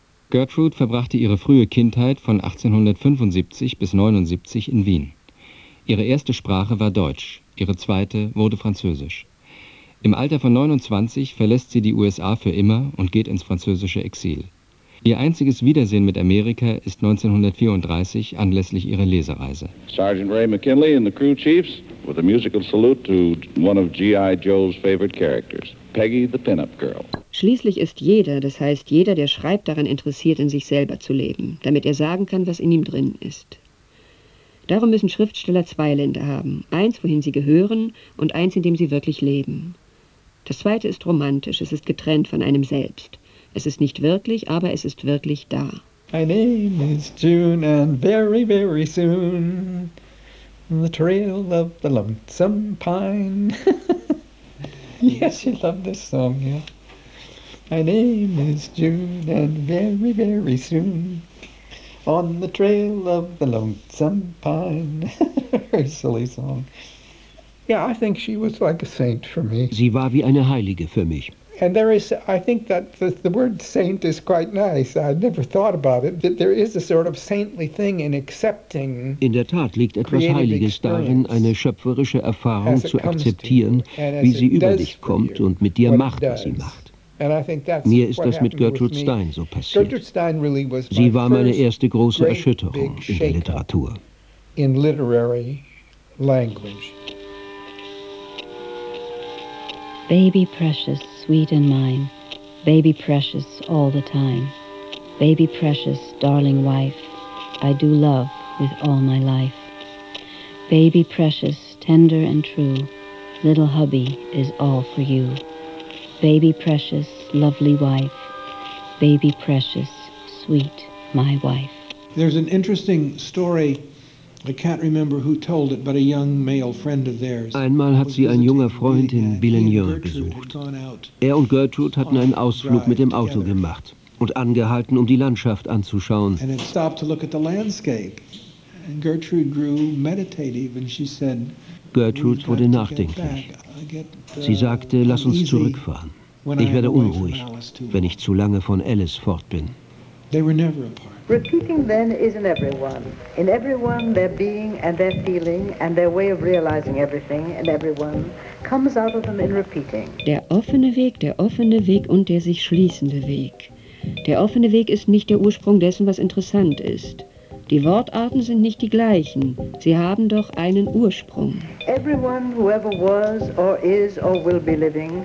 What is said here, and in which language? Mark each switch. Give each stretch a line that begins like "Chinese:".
German: Gertrude verbrachte ihre frühe Kindheit von 1875 bis 79 in Wien. Ihre erste Sprache war Deutsch, ihre zweite wurde Französisch. Im Alter von 29 verlässt sie die USA für immer und geht ins französische Exil. Ihr einziges Wiedersehen mit Amerika ist 1934 anlässlich ihrer Lesereise.
English: Sergeant Ray McKinley and the crew chiefs with a musical salute to one of G.I. Joe's favorite characters, Peggy the Pinup Girl.
German: Schließlich ist jeder, das heißt jeder, der schreibt, daran interessiert, in sich selber zu leben, damit er sagen kann, was in ihm drin ist. Darum müssen Schriftsteller zwei Länder haben. Eins, wohin sie gehören, und eins, in dem sie wirklich leben. Das zweite ist romantisch, es ist getrennt von einem selbst. Es ist nicht wirklich, aber es ist wirklich da.
English: My name is June and very, very soon the trail of the lonesome pine. Yes, you love this song, yeah. My name is June and very, very soon on the trail of the lonesome pine. Her silly song. Yeah, I think she was like a saint for me.
German: Sie war wie eine Heilige für mich.
English: And there is, I think that the word saint is quite nice. I'd never thought about it, but there is a sort of saintly thing in accepting.
German: In der Tat liegt etwas Heiliges darin, eine schöpferische Erfahrung zu akzeptieren, wie sie über dich kommt und mit dir macht, was sie macht.
English: And I think that's
German: mir ist das mit Gertrude Stein so passiert.
English: Gertrude Stein really was
German: sie war meine erste große Erschütterung in der Literatur.
English: In literary language. Baby precious, sweet and mine. Baby precious all the time. Baby precious, darling wife. I do love with all my life. Baby precious, tender and true. Little hubby is all for you. Baby precious, lovely wife. Baby precious, sweet my wife. There's an interesting story. I can't remember who told it, but a young male friend of theirs.
German: Einmal hat sie ein junger Freund in Billigneur besucht. Er und Gertrude hatten einen Ausflug mit dem Auto gemacht und angehalten, um die Landschaft anzuschauen.
English: And it stopped to look at the landscape. And Gertrude grew meditative and she said,
German: Gertrude wurde nachdenklich. Sie sagte, lass uns zurückfahren. Ich werde unruhig, wenn ich zu lange von Alice fort bin.
English: They were never apart. Repeating then is in everyone. In everyone, their being and their feeling and their way of realizing everything and everyone comes out of them in repeating.
German: Der offene Weg und der sich schließende Weg. Der offene Weg ist nicht der Ursprung dessen, was interessant ist. Die Wortarten sind nicht die gleichen. Sie haben doch einen Ursprung.
English: Everyone, whoever was or is or will be living,